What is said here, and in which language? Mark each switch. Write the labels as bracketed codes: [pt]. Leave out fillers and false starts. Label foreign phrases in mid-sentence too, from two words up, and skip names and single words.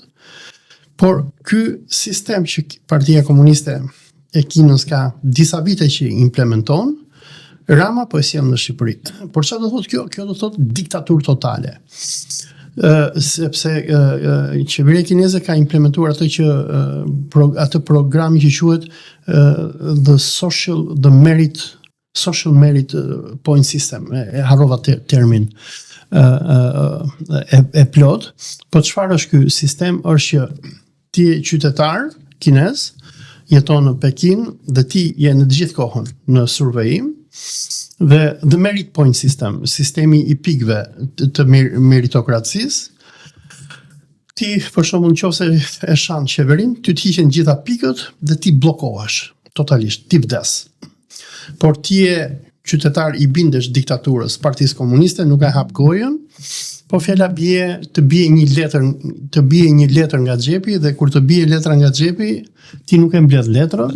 [sq] Por ky sistem që Partia Komuniste e Kinës ka disa vite që implementon, Rama po e sjell në Shqipëri. Por çfarë do thotë kjo? Kjo do thotë diktaturë totale. Sepse qeveria kineze ka implementuar atë që atë programi që quhet [en] the social merit point system. [sq] E harrova termin e plot. Po çfarë është ky sistem? Është që ti je qytetar kinez, jeton në Pekin dhe ti je në gjithë kohën në surveyim dhe [en] the merit point system, [sq] sistemi i pikëve të meritokracisë, ti për shembull nëse e shan qeverin, ty të hiqen gjitha pikët dhe ti bllokohesh totalisht, ti vdes. Por ti je qytetar i bindesh diktaturës, Partisë Komuniste, nuk e hap gojën, po fjala të bie një letër nga xhepi dhe kur të bie letra nga xhepi, ti nuk e mbledh letrën.